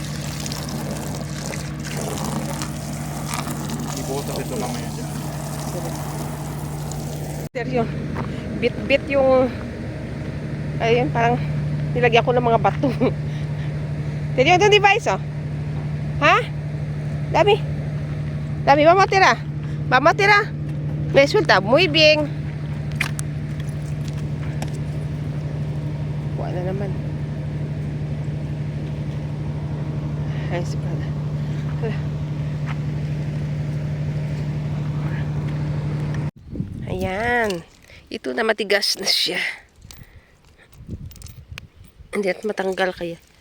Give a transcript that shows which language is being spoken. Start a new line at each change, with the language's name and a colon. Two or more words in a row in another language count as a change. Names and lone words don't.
Filipino: Ibutas ito mamaya dyan. Steryo. Bit-bit yung ayun, parang nilagyan ko ng mga bato. Steryo itong device oh. Ha? Dami. Dami,
Spanish: vamos a tirar. Vamos a tirar. Resulta muy bien.
Filipino: na naman. Ay, si Prada. Hala. Ayan. Ito na matigas na siya. Hindi at matanggal kaya.